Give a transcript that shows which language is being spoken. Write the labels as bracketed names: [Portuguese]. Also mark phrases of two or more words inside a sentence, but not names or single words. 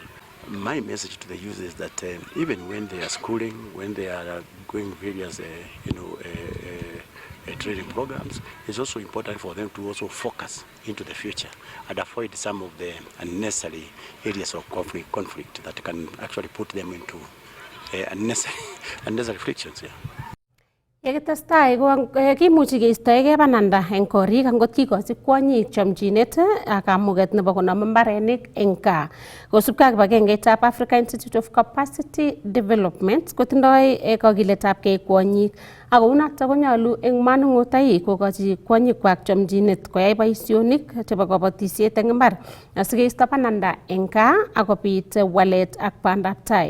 [English] My message to the youth is that even when they are schooling, when they are going various, training programs, it's also important for them to also focus into the future and avoid some of the unnecessary areas of conflict that can actually put them into unnecessary frictions. Yeah. [Kalenjin] Yekitestai kimuchi keistoegei bananda eng korik angot kikochi kwonyik chomchinet ak kamuget nebo konam mbarenik eng gaa. Kosubkei ak kibagengeitab Africa Institute of Capacity Development kotindoi kakiletabgei kwonyik ak kounotok konyolu eng manung'otai kokochi kwonyikwak chomchinet koyai boisionik chebo kabatisiet eng mbar asikeisto bananda eng gaa akobit walet ak bandabtai.